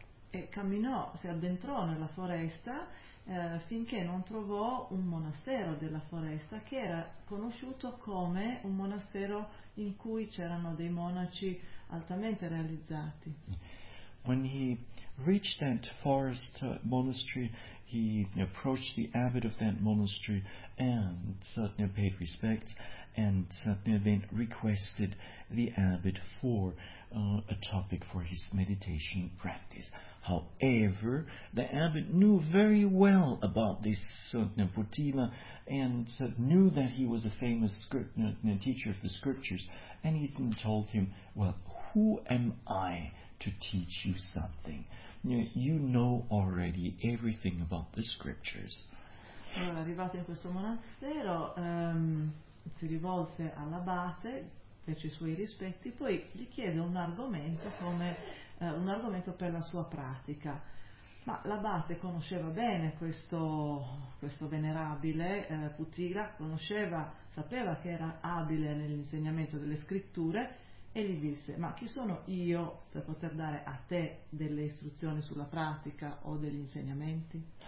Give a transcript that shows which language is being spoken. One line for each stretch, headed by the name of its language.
Italian: E camminò, si addentrò nella foresta finché non trovò un monastero della foresta che era conosciuto come un monastero in cui c'erano dei monaci altamente realizzati.
English: When he reached that forest monastery, he approached the abbot of that monastery and certainly paid respects, and then requested the abbot for a topic for his meditation practice. However, the abbot knew very well about this Putila and knew that he was a famous teacher of the scriptures, and he told him, well, who am I to teach you something? You know already everything about the scriptures.
Italian: Allora, arrivato in questo monastero, si rivolse all'abate, fece i suoi rispetti, poi gli chiede un argomento come un argomento per la sua pratica. Ma l'abate conosceva bene questo venerabile Putila, sapeva che era abile nell'insegnamento delle scritture, e gli disse: ma chi sono io per poter dare a te delle istruzioni sulla pratica o degli insegnamenti?